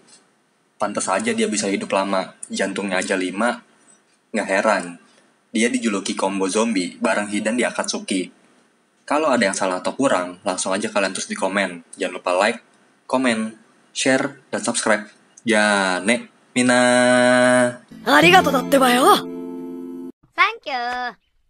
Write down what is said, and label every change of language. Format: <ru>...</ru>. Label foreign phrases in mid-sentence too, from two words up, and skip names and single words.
<id>Pantas aja dia bisa hidup lama, jantungnya aja 5. Nggak heran, dia dijuluki</id> <en>combo zombie</en> <id>bareng Hidan di Akatsuki. Kalau ada yang salah atau kurang, langsung aja kalian tulis di komen. Jangan lupa like, komen, share, dan subscribe. Ya, nek, mina.</id> <ja>ありがとうだってばよ。サンキュー。</ja>